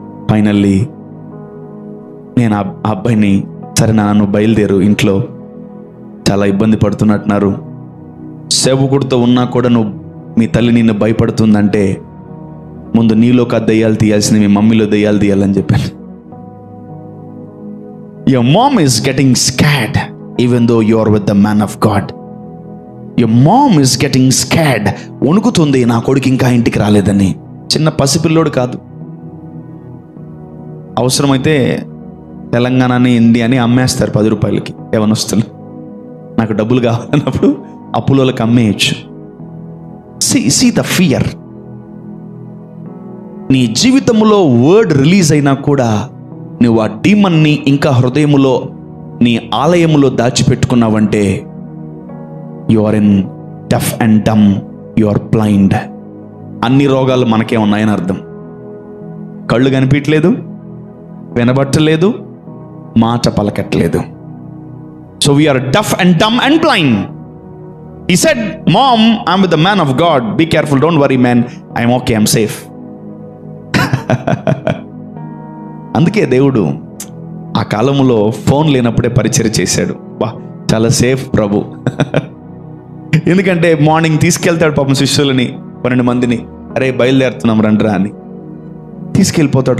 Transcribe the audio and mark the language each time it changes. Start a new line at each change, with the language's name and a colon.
Telugu: Finally నేను ఆ అబ్బాయిని, సరే నన్ను బయలుదేరు, ఇంట్లో చాలా ఇబ్బంది పడుతున్నట్టున్నారు, సేవకుడితో ఉన్నా కూడా నువ్వు మీ తల్లి నిన్ను భయపడుతుందంటే ముందు నీలోకి దయ్యాలు తీయాల్సింది మీ మమ్మీలో దయ్యాలు తీయాలని చెప్పాను.
English: Your mom is getting scared even though you are with the man of God. Your mom is getting scared.
Telugu: వణుకుతుంది, నా కొడుకు ఇంకా ఇంటికి రాలేదని. చిన్న పసిపిల్లోడు కాదు. అవసరమైతే తెలంగాణని హిందీ అని అమ్మేస్తారు 10 రూపాయలకి యవనస్తులు. నాకు డబ్బులు కావాలన్నప్పుడు అప్పులోకి అమ్మేయచ్చు.
English: See the fear.
Telugu: నీ జీవితంలో వర్డ్ రిలీజ్ అయినా కూడా నువ్వు ఆ డీమన్ని ఇంకా హృదయములో, నీ ఆలయములో దాచిపెట్టుకున్నావంటే
English: You are in deaf and dumb, you are blind.
Telugu: అన్ని రోగాలు మనకే ఉన్నాయని అర్థం. కళ్ళు కనిపించలేదు, వినబట్టలేదు, మాట పలకట్లేదు.
English: So we are deaf and dumb and blind. He said, Mom, I'm with the man of God. Be careful, don't worry man. I'm okay, I'm safe.
Telugu: అందుకే దేవుడు ఆ కాలంలో ఫోన్ లేనప్పుడే పరిచయం చేశాడు. వా, చాలా సేఫ్ ప్రభు. ఎందుకంటే మార్నింగ్ తీసుకెళ్తాడు పాపం శిష్యులని 12 మందిని, అరే బయలుదేరుతున్నాం రండ్రా అని తీసుకెళ్ళిపోతాడు.